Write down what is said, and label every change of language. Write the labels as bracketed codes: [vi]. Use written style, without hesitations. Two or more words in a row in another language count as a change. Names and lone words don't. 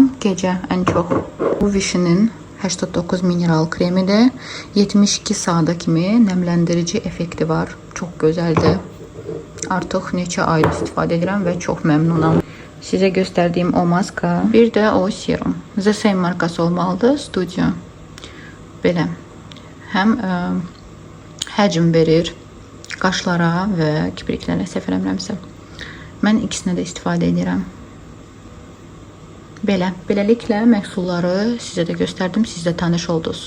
[az] Gecə ən çox. Bu Vichy'nin 89 mineral kremidir. 72 saata kimi nəmləndirici effekti var. Çox gözəldir. Artıq neçə aydır istifadə edirəm və çox məmnunam. Sizə göstərdiyim o maska. Bir də o serum. The Same markası olmalıdır. Studio. Belə. Həm həcm verir qaşlara və kipriklərə, səhv eləmirəmsə. Mən ikisinə də istifadə edirəm. Beləliklə məhsulları sizə də göstərdim, siz də tanış oldunuz.